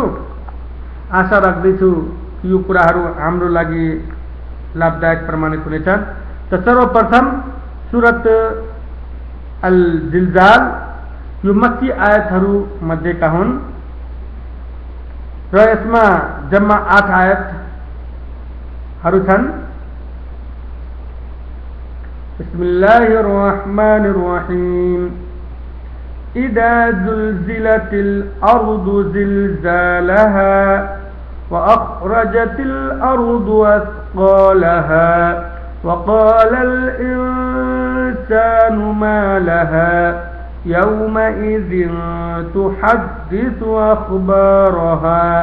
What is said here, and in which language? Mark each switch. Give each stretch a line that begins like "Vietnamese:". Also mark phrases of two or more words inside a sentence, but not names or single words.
Nepali: आशा राख्दैछु कि यो कुराहरू हाम्रो लागि लाभदायक प्रमाणित हुनेछन्। त सर्वप्रथम सूरत अल जिलजाल यो मक्की आयतहरू मध्येका हुन् र यसमा जम्मा 8 आयतहरू छन्।
Arabic: بسم الله الرحمن الرحيم. إذا زلزلت الأرض زلزالها وأخرجت الأرض أثقالها وقال الإنسان ما لها يومئذ تحدث أخبارها